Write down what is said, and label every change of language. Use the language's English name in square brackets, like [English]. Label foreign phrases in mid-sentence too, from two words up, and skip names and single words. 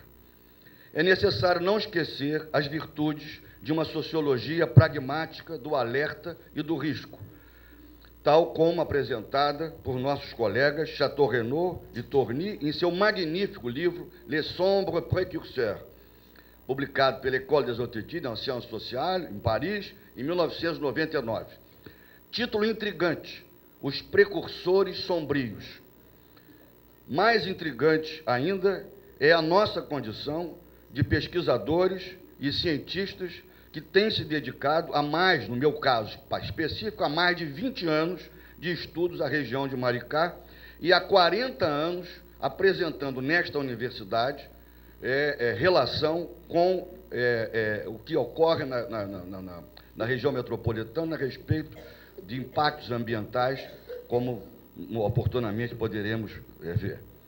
[Portuguese] É necessário não esquecer as virtudes de uma sociologia pragmática do alerta e do risco, tal como apresentada por nossos colegas Chateau Renaud e Tourny em seu magnífico livro Les Sombres Précurseurs, publicado pela École des Hautes Études en Sciences Sociales, em Paris, em 1999. Título intrigante: Os Precursores Sombrios. Mais intrigante ainda é a nossa condição de pesquisadores e cientistas que têm se dedicado a mais, no meu caso específico, a mais de 20 anos de estudos à região de Maricá e há 40 anos apresentando nesta universidade relação com o que ocorre na região metropolitana a respeito de impactos ambientais, como oportunamente poderemos ver.